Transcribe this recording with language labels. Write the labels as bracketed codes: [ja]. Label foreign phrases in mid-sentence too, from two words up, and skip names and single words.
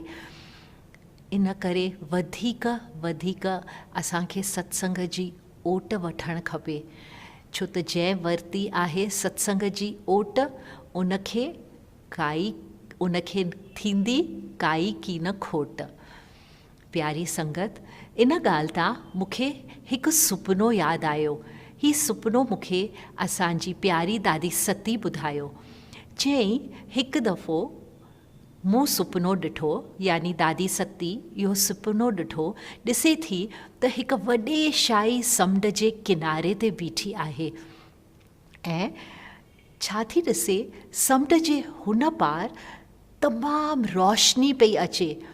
[sd] इन करे वधीक वधीक असांखे सत्संग जी ओट वठणु खपे, छो त जंहिं वरिती आहे सत्संग जी ओट उनखे थींदी काई की न खोट। प्यारी संगत, इन ॻाल्हि तां मूंखे हिकु सुपिनो यादि आयो। हीउ सुपिनो मूंखे असांजी प्यारी दादी सती ॿुधायो। चयईं हिकु दफ़ो मूं सुपिनो ॾिठो, यानी दादी सती इहो सुपिनो ॾिठो, ॾिसे थी त हिकु वॾे शाही समुंड जे किनारे ते बीठी आहे ऐं छा थी ॾिसे, समुंड जे हुन पार तमामु रोशनी पई अचे।